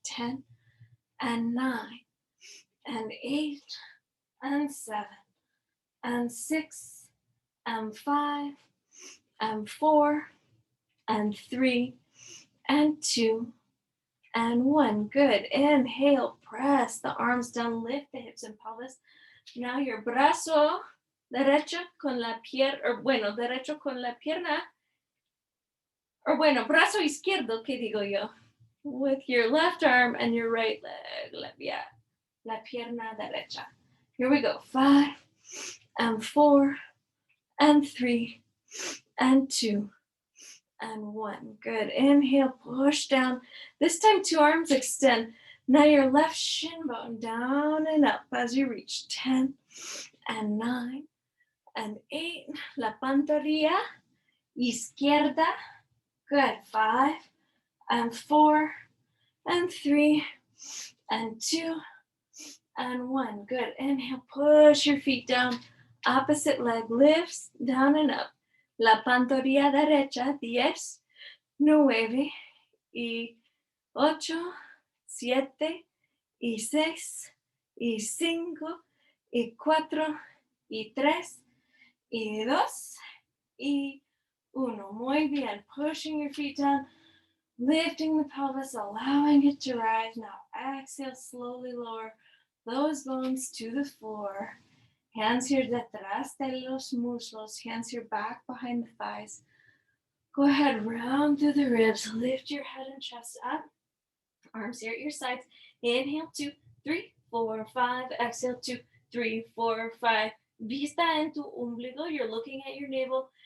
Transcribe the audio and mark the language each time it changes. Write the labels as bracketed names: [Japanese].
[English] 10 and 9 and 8 and 7 and 6 and 5 and 4 and 3 and 2 and 1. Good. Inhale, press the arms down, lift the hips and pelvis. Now your [Spanish] brazo derecho con la pierna, derecho con la pierna, brazo izquierdo, ¿qué digo yo? [English] With your left arm and your right leg, [Spanish] la pierna derecha. [English] Here we go. 5 and 4 and 3 and 2 and 1. Good. Inhale, push down. This time, two arms extend. Now your left shin bone down and up as you reach. 10 and 9 and 8. [Spanish] La pantorrilla izquierda. [English] Good. 5 and 4 and 3 and 2 and 1. Good. Inhale, push your feet down. Opposite leg lifts down and up. [Spanish] La pantorrilla derecha, 10, 9, y 8, 7, y 6, y 5, y 4, y 3, y 2, y 1. Muy bien. [English] Pushing your feet down, lifting the pelvis, allowing it to rise. Now exhale, slowly lower those bones to the floor. Hands here [Spanish] detrás de los muslos. [English] Hands here back behind the thighs. Go ahead, round through the ribs. Lift your head and chest up. Arms here at your sides. Inhale, 2, 3, 4, 5. Exhale, [Spanish] 2, 3, 4, 5. Vista en tu ombligo. [English] You're looking at your navel.